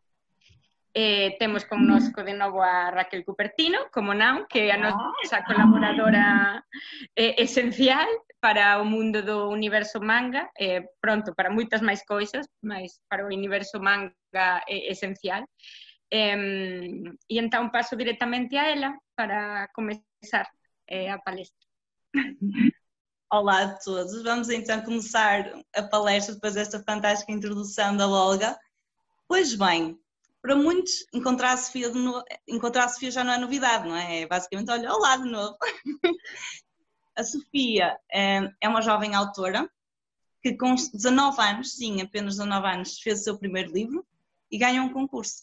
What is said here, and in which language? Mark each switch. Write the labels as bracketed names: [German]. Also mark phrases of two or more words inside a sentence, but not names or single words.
[Galician] Temos connosco de novo a Raquel Cupertino, como non, que é a nosa colaboradora esencial para o mundo do universo manga, pronto, para moitas máis cousas, mas para o universo manga é esencial. E entón paso directamente a ela para comezar a palestra. [Portuguese] Olá a todos, vamos então começar a palestra depois desta fantástica introdução da Olga. Pois bem, para muitos encontrar a Sofia já não é novidade, não é? É basicamente, olá de novo. A Sofia é uma jovem autora que com 19 anos, sim, apenas 19 anos, fez o seu primeiro livro e ganhou um concurso.